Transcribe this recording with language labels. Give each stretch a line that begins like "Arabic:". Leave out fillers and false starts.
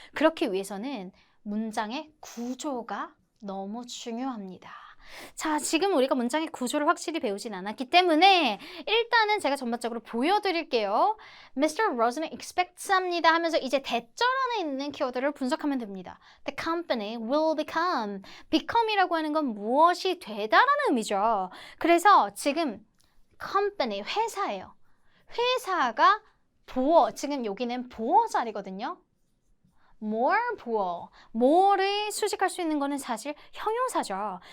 Korean: 그렇기 위해서는 문장의 구조가 너무 중요합니다. 자, 지금 우리가 문장의 구조를 확실히 배우진 않았기 때문에 일단은 제가 전반적으로 보여드릴게요.
English: Mr. Rosen expects
Korean: 합니다 하면서 이제 대절 안에 있는 키워드를 분석하면 됩니다.
English: The company will become.
Korean: become이라고 하는 건 무엇이 되다라는 의미죠. 그래서 지금 company, 회사예요. 회사가 보어, 지금 여기는 보어 자리거든요. more, 보어. more를 수식할 수 있는 거는 사실 형용사죠.